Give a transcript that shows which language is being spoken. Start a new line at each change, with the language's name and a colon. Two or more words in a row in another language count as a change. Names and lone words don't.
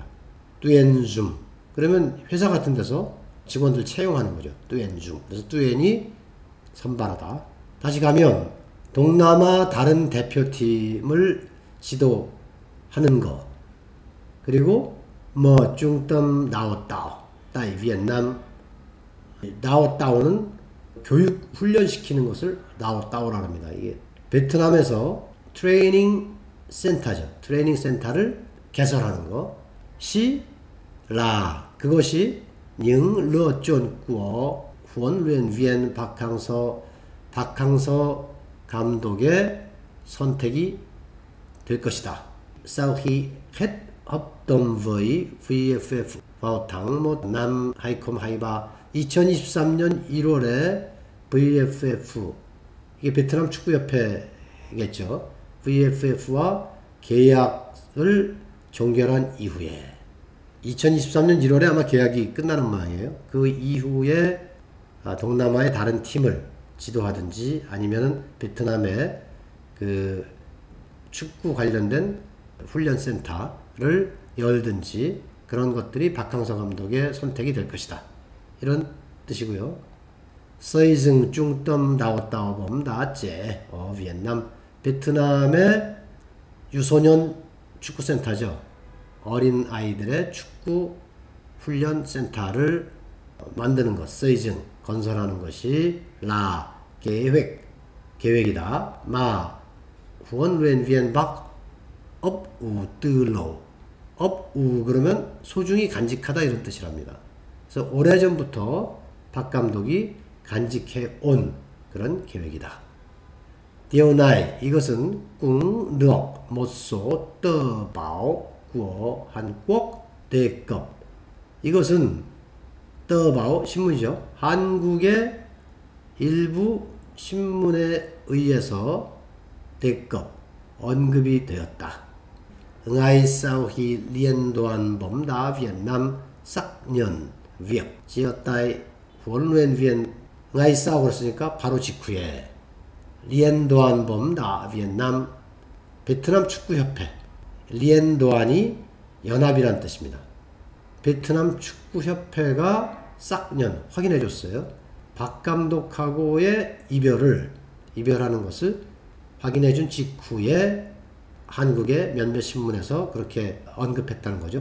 Vietnamese: tuyển dụng
Korean: 그러면 회사 같은 데서 직원들 채용하는 거죠.
Vietnamese: tuyển dụng.
Korean: 그래서 뚜엔이 선발하다. 다시 가면 동남아 다른 대표팀을 지도하는 거. 그리고 뭐
Vietnamese: 중tâm đào tạo tại Việt Nam. đào tạo
Korean: 는 교육 훈련시키는 것을
Vietnamese: đào tạo
Korean: 라고 합니다. 이게 베트남에서 트레이닝 센터죠. 트레이닝 센터를 개설하는 거. 그것이
Vietnamese: những lựa chọn của huấn luyện viên 박항서
Korean: 감독의 선택이 될 것이다.
Vietnamese: Sau khi hết hợp đồng với VFF vào tháng 1 năm 2023,
Korean: 2023년 1월에 VFF, 이게 베트남 축구협회겠죠. VFF와 계약을 종결한 이후에 2023년 1월에 아마 계약이 끝나는 모양이에요. 그 이후에 동남아의 다른 팀을 지도하든지 아니면은 베트남의 그 축구 관련된 훈련센터를 열든지 그런 것들이 박항서 감독의 선택이 될 것이다. 이런 뜻이고요.
Vietnamese: Xây dựng trung tâm đào tạo bóng đá trẻ ở Việt Nam.
Korean: 베트남의 유소년 축구센터죠. 어린 아이들의 축구 훈련 센터를 만드는 것,
Vietnamese: xây dựng,
Korean: 건설하는 것이 계획이다.
Vietnamese: huấn luyện viên Park ấp ủ tư lầu. ấp ủ
Korean: 그러면 소중히 간직하다 이런 뜻이랍니다. 그래서 오래전부터 박 감독이 간직해 온 그런 계획이다.
Vietnamese: Điều này 이것은 cũng được một số tờ báo của Hàn Quốc đề cập.
Korean: 이것은
Vietnamese: tờ báo
Korean: 신문이죠. 한국의 일부 신문에 의해서
Vietnamese: đề cập
Korean: 언급이 되었다.
Vietnamese: Ngay sau khi Liên đoàn bóng đá Việt Nam xác nhận việc chia tay huấn luyện viên, ngay sau
Korean: 그랬으니까 바로 직후에
Vietnamese: Liên đoàn bóng đá Việt Nam,
Korean: 베트남 축구협회.
Vietnamese: Liên đoàn
Korean: 이 연합이란 뜻입니다. 베트남 축구협회가
Vietnamese: xác nhận
Korean: 확인해 줬어요. 박 감독하고의 이별하는 것을 확인해 준 직후에 한국의 몇몇 신문에서 그렇게 언급했다는 거죠.